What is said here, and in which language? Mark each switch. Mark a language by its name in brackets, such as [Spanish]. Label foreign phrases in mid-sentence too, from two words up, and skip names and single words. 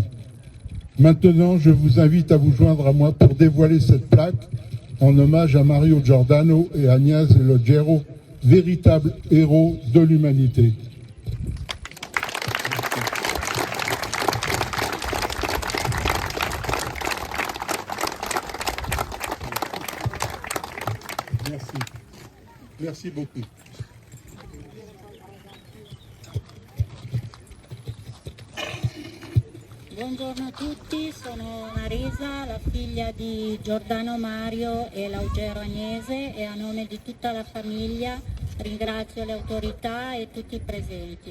[French] Maintenant, je vous invite à vous joindre à moi pour dévoiler cette plaque en hommage à Mario Giordano et Agnese Logero, véritables héros de l'humanité. Merci. Merci beaucoup. [Italian] Buongiorno a tutti, sono Marisa, la figlia di Giordano Mario e Laugero Agnese, e a nome di tutta la famiglia ringrazio le autorità e tutti i presenti.